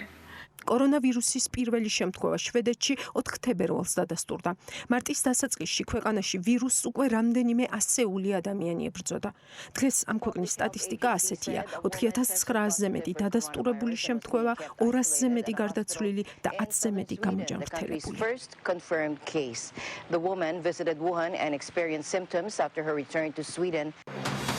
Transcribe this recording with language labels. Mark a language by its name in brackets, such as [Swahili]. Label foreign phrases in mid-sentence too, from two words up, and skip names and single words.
[Georgian] კორონავირუსის პირველი შემთხვევა შვედეთში 4 თებერვალს დადასტურდა. მარტის დასაწყისში ქვეყანაში ვირუსს უკვე რამდენიმე ასეული ადამიანი ებრძოდა. დღეს ამ ქვეყნის სტატისტიკა ასეთია: 4900-ზე მეტი დადასტურებული შემთხვევა, 200-ზე მეტი გარდაცვლილი და 10-ზე მეტი გამოჯანმრთელებული. [English] The woman visited Wuhan and experienced symptoms after her return to Sweden.